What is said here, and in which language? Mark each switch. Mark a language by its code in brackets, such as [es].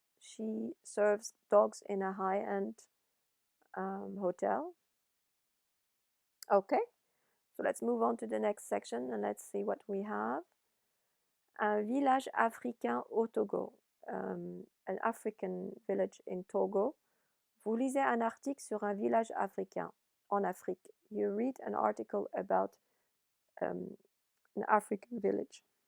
[en] She serves dogs in a high-end hotel. Okay, so let's move on to the next section and let's see what we have. [fr] Un village africain au Togo. [en] An African village in Togo. [fr] Vous lisez un article sur un village africain en Afrique. [en] You read an article about an African village.